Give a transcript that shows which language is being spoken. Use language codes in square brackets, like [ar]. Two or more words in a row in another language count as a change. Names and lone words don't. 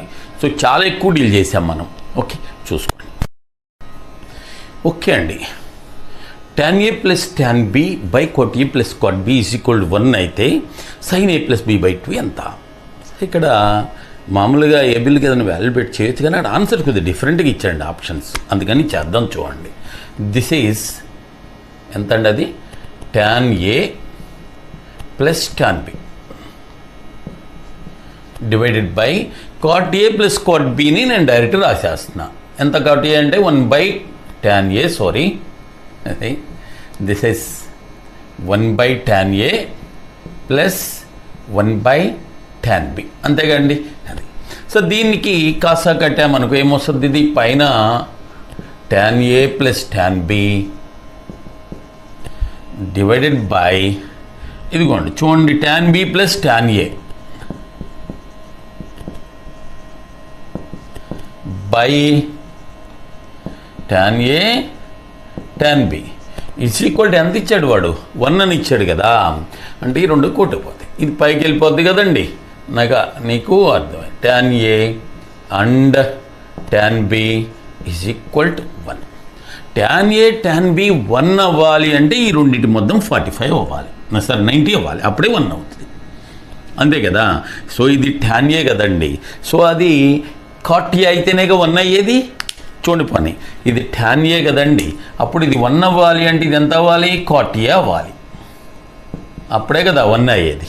[te] సో చాలా ఎక్కువ డీల్ చేసాం మనం. ఓకే, చూసుకోండి. ఓకే అండి, [en] tan A + tan B / cot A + cot B = 1 అయితే sin A + B/2 ఎంత? [te] ఇక్కడ మామూలుగా ఏబిల్కి ఏదైనా వాల్యూ పెట్టి చేయొచ్చు, కానీ అక్కడ ఆన్సర్ కొద్దిగా డిఫరెంట్గా ఇచ్చాండి ఆప్షన్స్. అందుకని చేద్దాం, చూడండి. [en] this is [te] ఎంత అండి, అది [en] tan A + tan B divided by cot A + cot B [te] నేను డైరెక్ట్ రాసేస్తున్నా. ఎంత [en] cot A [te] అంటే [en] 1/tan A, [te] సారీ, అది [en] this is 1/tan A + 1/tan B, [te] అంతేగాండి. అది. సో దీనికి కాసా కట్టామనుకో ఏమొస్తుంది, ఇది పైన [en] tan A + tan B divided by, [te] ఇదిగోండి చూడండి, [en] tan B + tan A by tan A tan B = [te] ఎంత ఇచ్చాడు వాడు, 1 అని ఇచ్చాడు కదా. అంటే ఈ 2 కొట్టుకుపోతాయి, ఇది పైకి వెళ్ళిపోద్ది కదండి. నీకు అర్థమైంది. [en] tan A and tan B = 1. tan A tan B 1 [te] అవ్వాలి అంటే ఈ రెండింటి మొత్తం 45 అవ్వాలి, సార్ 90 అవ్వాలి, అప్పుడే 1 అవుతుంది. అంతే కదా. సో ఇది [en] tan A [te] కదండి. సో అది [en] cot A [te] అయితేనేగా 1 అయ్యేది. చూడండి పని, ఇది [en] tan A [te] కదండి, అప్పుడు ఇది 1 అవ్వాలి అంటే ఇది ఎంత అవ్వాలి, [en] cot A [te] అవ్వాలి, అప్పుడే కదా 1 అయ్యేది.